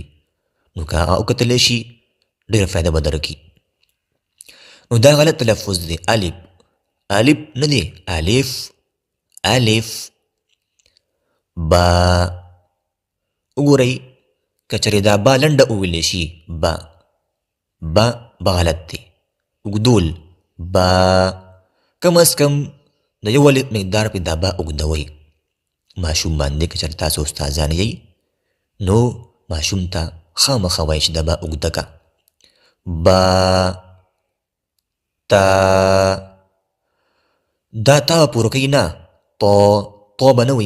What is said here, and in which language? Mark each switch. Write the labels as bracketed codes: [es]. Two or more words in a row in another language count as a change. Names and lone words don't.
[ps] نو که هغه وکتلی شي ډېره فایده به درکړي. نو دا غلط تلفظ دی. الف الف نه دی، الف الف. با وګورئ که چېرې دا با لنډه وویلی شي با با غلط دی. اوږدول با کم از کم د یو الف مقدار پې دا با اوږدوئ. ماشوم باندې که چېرې تاسو استادان یئ نو ماشوم ته خامخا وایئ چې دا با اوږده که. با تا دا تا به پوره کوي نه، تو به نه وایي.